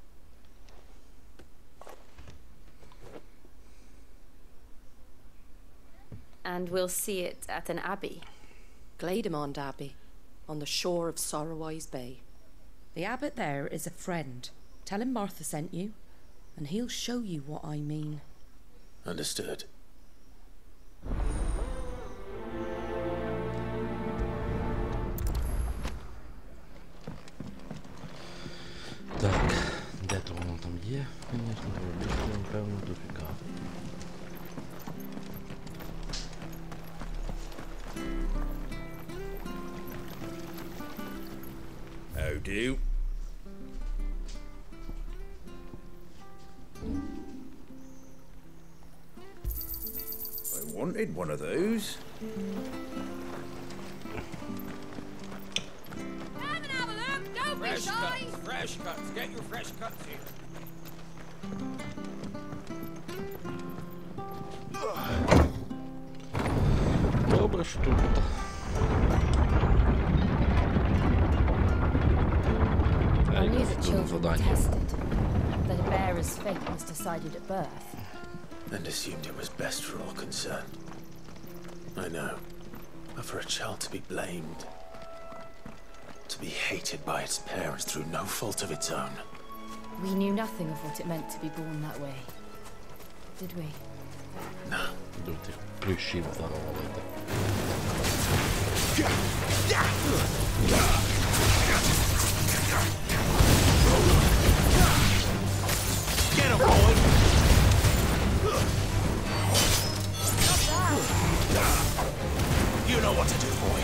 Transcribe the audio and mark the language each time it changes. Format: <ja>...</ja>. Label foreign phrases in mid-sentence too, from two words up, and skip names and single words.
<en>And we'll see it at an abbey? Glademond Abbey, on the shore of Sorrowwise Bay. The abbot there is a friend. Tell him Martha sent you, and he'll show you what I mean. Understood.</en> <uk>Так, де-то воно там є, звісно, треба напевно дофіга.</uk> <en>How do? I wanted one of those. Come and have a look, don't be Fresh shy. cuts, fresh cuts. Get your fresh cuts here.</en> <uk>Добре, що тут.</uk> <en>I knew that children were tested, that a bearer's fate was decided at birth. And assumed it was best for all concerned. I know. But for a child to be blamed, to be hated by its parents through no fault of its own. We knew nothing of what it meant to be born that way, did we? No. Du ti riuscivo a fare la vita. Get him, boy! You know what to do, boy.</en>